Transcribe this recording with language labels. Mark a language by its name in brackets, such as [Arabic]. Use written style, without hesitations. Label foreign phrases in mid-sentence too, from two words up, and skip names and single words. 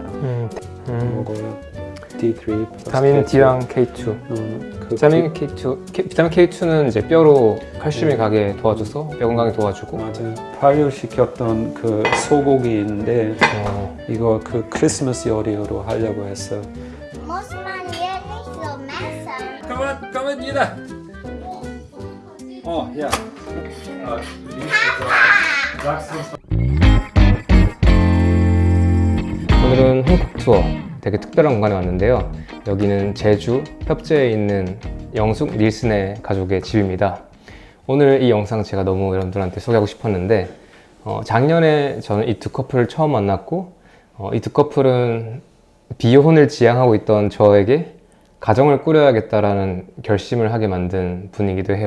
[Korean] 먹어요. D3 비타민 D랑 K2. 비타민 K2는 이제 뼈로 칼슘이 가게 도와줘서 뼈 건강에 도와주고. 맞아요. 발효시켰던 그 소고기인데 이거 그 크리스마스 요리로 하려고 했어요. [German] Muss man hier nicht so messen? Komm mit jeder. Oh, ja. [Korean] 오늘은 한국 투어 되게 특별한 공간에 왔는데요. 여기는 제주 협재에 있는 영숙 닐슨의 가족의 집입니다. 오늘 이 영상 제가 너무 여러분들한테 소개하고 싶었는데 작년에 저는 이 두 커플을 처음 만났고 이 두 커플은 비혼을 지향하고 있던 저에게 가정을 꾸려야겠다라는 결심을 하게 만든 분이기도 해요.